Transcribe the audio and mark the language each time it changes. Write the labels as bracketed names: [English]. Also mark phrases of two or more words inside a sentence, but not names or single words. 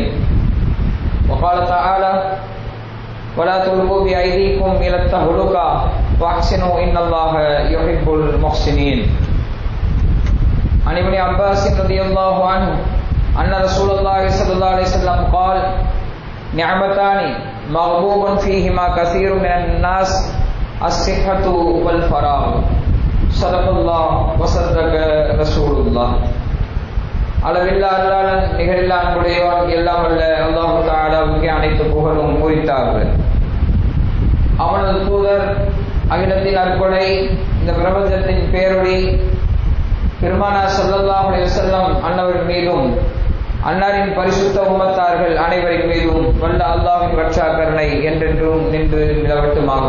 [Arabic] وقال تعالى ولا تلقوا بأيديكم إلى التهلكة واحسنوا إن الله يحب المحسنين. عن ابن عباس رضي الله عنه أن رسول الله صلى الله عليه وسلم قال نعمتان مغبوب فيهما كثير من الناس الصحة والفراغ. صدق الله وصدق رسول الله. [Tamil] அளவில்லா அல்லாஹ் நிகரில்லா அன்புடையவன் எல்லாம் வல்ல அல்லாஹ் தஆலாவுக்கு அனைத்து புகழும் உரித்தாகுக. அவனது தூதர் அகிலத்தின் அற்புடை இந்த பிரபஞ்சத்தின் பேரொளி பெருமானார் [Arabic] صلى الله عليه وسلم [Tamil] அன்னவர் மீதும் அன்னாரின் பரிசுத்த உம்மத்தார்கள் அனைவரின் மீதும் வல்ல அல்லாஹ்வின் ரட்சா கருணை என்றென்றும் நின்று நிலவட்டுமாக.